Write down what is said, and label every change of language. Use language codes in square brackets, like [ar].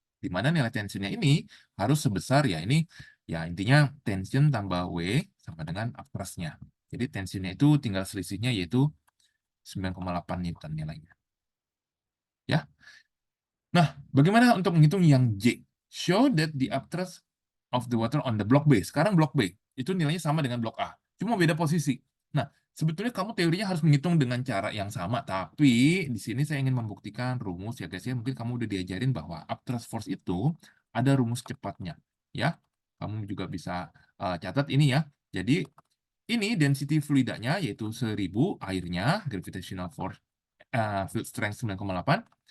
[id] Di mana nilai tensionnya ini harus sebesar, ya ini, ya intinya tension tambah W sama dengan upthrust-nya. Jadi tensionnya itu tinggal selisihnya yaitu 9,8 Newton nilainya. Ya. Nah, bagaimana untuk menghitung yang J? [en] Show that the upthrust of the water on the block B. [id] Sekarang block B itu nilainya sama dengan blok A, cuma beda posisi. Nah, sebetulnya kamu teorinya harus menghitung dengan cara yang sama, tapi di sini saya ingin membuktikan rumus ya guys ya. Mungkin kamu udah diajarin bahwa upthrust force itu ada rumus cepatnya, ya. Kamu juga bisa catat ini ya. Jadi ini density fluidanya yaitu 1000 airnya, gravitational force field strength 9,8.